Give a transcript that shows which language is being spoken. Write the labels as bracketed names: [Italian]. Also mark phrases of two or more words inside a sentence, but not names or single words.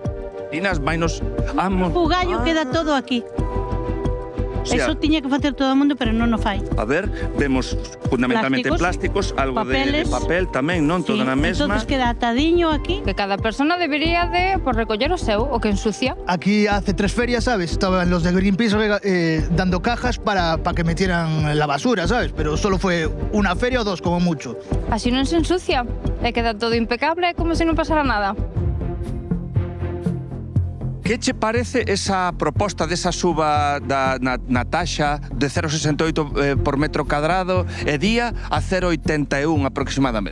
[Galician] Inas, vainos... O gallo queda todo aquí. [Spanish] O sea, [Galician] eso tiña que facer todo o mundo, pero non o fai. A ver, vemos fundamentalmente plásticos, algo de papel tamén, non? Todo na mesma. Entonces queda atadiño aquí. Que cada persona debería de recoller o seu, o que ensucia. [Spanish] Aquí hace 3 ferias, ¿sabes? Estaban los de Greenpeace dando cajas para que metieran la basura, ¿sabes? Pero solo fue una feria o 2 como mucho. [Galician] Así non se ensucia, e queda todo impecable, como se non pasara nada. Que che parece esa proposta desa suba na taxa de 0,68 por metro cadrado e día a 0,81 aproximadamente?